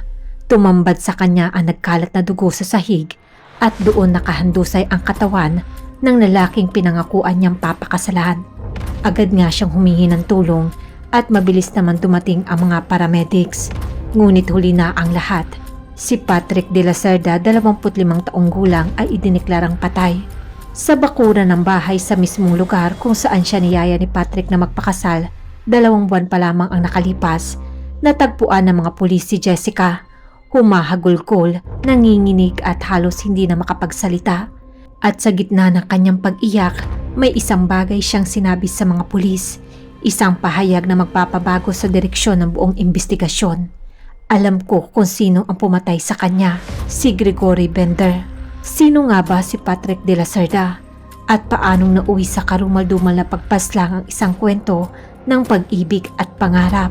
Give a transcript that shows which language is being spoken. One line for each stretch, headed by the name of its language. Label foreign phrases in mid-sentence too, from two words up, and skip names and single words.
Filipino: Tumambad sa kanya ang nagkalat na dugo sa sahig at doon nakahandusay ang katawan ng lalaking pinangakuan niyang papakasalan. Agad nga siyang humingi ng tulong at mabilis naman dumating ang mga paramedics. Ngunit huli na ang lahat. Si Patrick de la Cerda, 25 taong gulang, ay idineklarang patay. Sa bakuran ng bahay sa mismong lugar kung saan siya niyaya ni Patrick na magpakasal, 2 buwan pa lamang ang nakalipas, natagpuan ng mga pulis si Jessica. Humahagulgol, nanginginig at halos hindi na makapagsalita. At sa gitna ng kanyang pag-iyak, may isang bagay siyang sinabi sa mga pulis. Isang pahayag na magpapabago sa direksyon ng buong investigasyon. Alam ko kung sino ang pumatay sa kanya, si Gregory Bender. Sino nga ba si Patrick de la Cerda? At paanong nauwi sa karumal-dumal na pagpaslang ang isang kwento ng pag-ibig at pangarap?